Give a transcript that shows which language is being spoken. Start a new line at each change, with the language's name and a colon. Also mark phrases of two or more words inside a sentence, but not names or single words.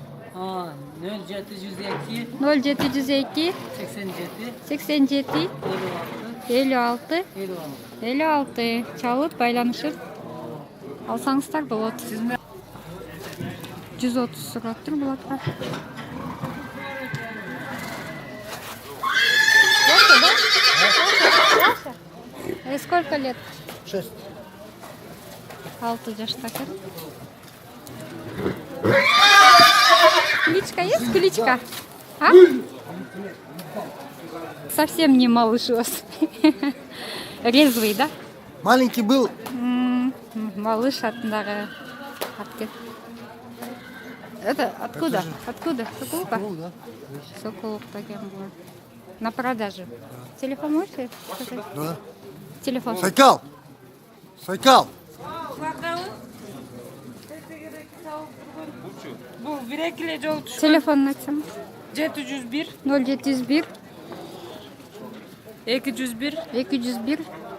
Kyrgyz: 0702 0702 87 87 56 56 чалып байланышып алсаңыздар болот. 130 сураттыр бул атка.
Russian: Сколько лет? 6.
Kyrgyz: 6 жашта экен.
Russian: Кличка есть? Кличка? А? Совсем не малыш у вас. Резвый, да? Маленький был.
Kyrgyz: Малыш атындагы атты.
Russian: Это откуда? Откуда? Сокулука? Да. Сокулук деген был. На продажу. Телефон можете сказать? Да. Телефон. Сайкал. Сайкал.
Kyrgyz: Бул 1-2 жол түшкөн. Телефон айтсам. 701 0701 201 201